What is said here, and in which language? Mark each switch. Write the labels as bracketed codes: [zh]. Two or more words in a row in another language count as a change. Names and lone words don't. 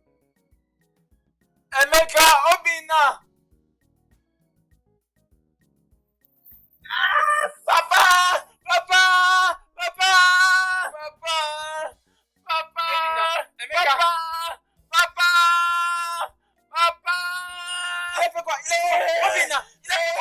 [fr] Emeka, Obina. Papa! Papa! Papa! Papa! Papa! Emeka. Papa! Papa! Il a fait quoi? Obina, il a fait quoi?